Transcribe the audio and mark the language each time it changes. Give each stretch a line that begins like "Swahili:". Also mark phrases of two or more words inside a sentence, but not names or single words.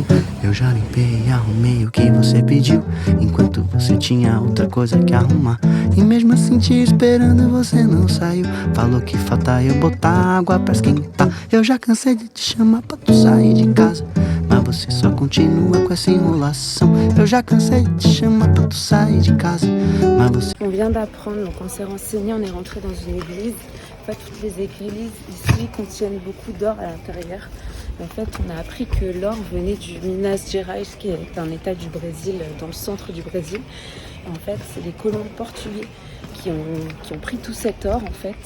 Portuguese: Eu já limpei e arrumei o que você pediu, enquanto você tinha outra coisa que arrumar. E mesmo assim te esperando você não saiu. Falou que falta eu botar água pra esquentar. Eu já cansei de te chamar pra tu sair de casa, mas você só continua com essa enrolação. Eu já cansei de te chamar pra tu sair de casa, mas você...
French: On vient d'apprendre, donc on s'est renseigné, on est rentré dans une église. En fait, toutes les églises ici contiennent beaucoup d'or à l'intérieur. En fait, on a appris que l'or venait du Minas Gerais, qui est un état du Brésil, dans le centre du Brésil. Et en fait, c'est les colons portugais qui ont pris tout cet or, en fait.